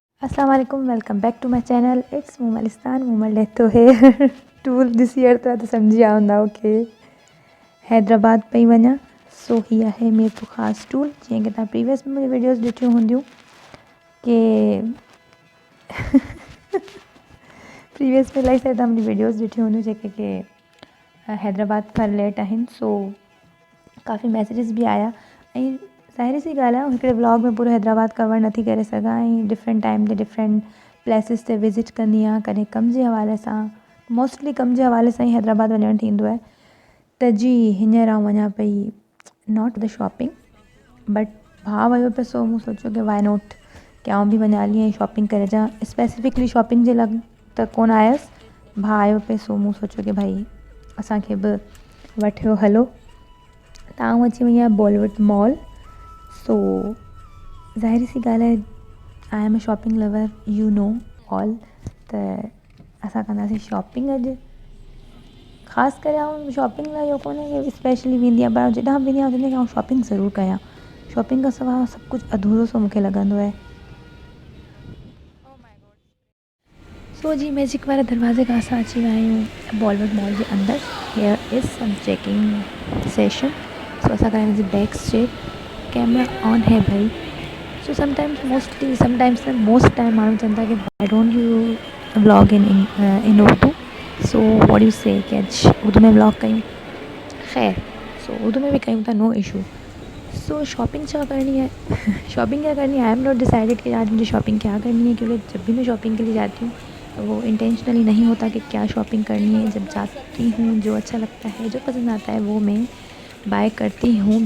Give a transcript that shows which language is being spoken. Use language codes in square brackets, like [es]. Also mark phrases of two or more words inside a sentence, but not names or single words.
[ar] السلام علیکم, [en] welcome back to my channel. [sd] इट्स मूमलिस्तान. मूमल [en] here tool this year [sd] तो समझी आऊंदा कि हैदराबाद पई वञा. सो हीअ आहे मेरे ख़ासि टूल. जीअं कि तव्हां प्रीवियस में मुंहिंजी वीडियोस ॾिठियूं हूंदियूं कि प्रीवियस में इलाही सारी तव्हां मुंहिंजी वीडियोस ॾिठियूं हूंदियूं जेके कि हैदराबाद खां रिलेट आहिनि. सो काफ़ी मैसेजिस बि आया ऐं ज़ाहिर सी ॻाल्हि आहे हिकिड़े व्लॉग में पूरो हैदराबाद कवर नथी करे सघां ऐं [en] different time [sd] ते [en] different places [sd] ते विज़िट कंदी आहियां. कॾहिं कम जे हवाले सां, मोस्टली कम जे हवाले सां ई हैदराबाद वञणु थींदो आहे. त जी हींअर आउं वञा पई [en] not the shopping but [sd] भाउ वियो पियो सो मूं सोचियो कि [en] why not [sd] कि आउं बि वञा हली ऐं शॉपिंग करे अचां. स्पेसिफिकली शॉपिंग जे लाइ त कोन आयसि, भाउ आयो पियो सो मूं सोचियो कि भाई असांखे बि वठियो हलो. त आउं अची वई आहियां बॉलीवुड मॉल. [en] सो [sd] ज़ाहिर सी ॻाल्हि आहे [en] I am a shopping lover, you know all. [sd] त असां कंदासीं शॉपिंग अॼु. ख़ासि करे आउं शॉपिंग लाइ इहो कोन्हे कि स्पेशली वेंदी आहियां, पर जितां वेंदी आहियां कि आउं शॉपिंग ज़रूरु कयां. शॉपिंग खां सवाइ सभु कुझु अधूरो सो मूंखे लॻंदो आहे. सो जी मैजिक वारे दरवाज़े खां असां अची विया आहियूं बॉलीवुड मॉल जे अंदरि. [en] here is some checking session. so [sd] असां कराईंदासीं [en] back check. [ur] کیمرا آن ہے بھائی. [sd] सो [en] sometimes most time [sd] माण्हू चवनि था कि [en] why don't you vlog in Urdu. so what you say [sd] कि अॼु उर्दू में व्लॉग कयूं. ख़ैर सो उर्दू में भी कयूं था, [en] no issue. [ur] سو شاپنگ کیا کرنی ہے شاپنگ کیا کرنی ہے, [en] I am not decided [ur] کہ آج مجھے شاپنگ کیا کرنی ہے، کیونکہ جب بھی میں شاپنگ کے لیے جاتی ہوں تو وہ انٹینشنلی نہیں ہوتا کہ کیا شاپنگ کرنی ہے. جب جاتی ہوں جو اچھا لگتا ہے، جو پسند آتا ہے وہ میں بائے کرتی ہوں.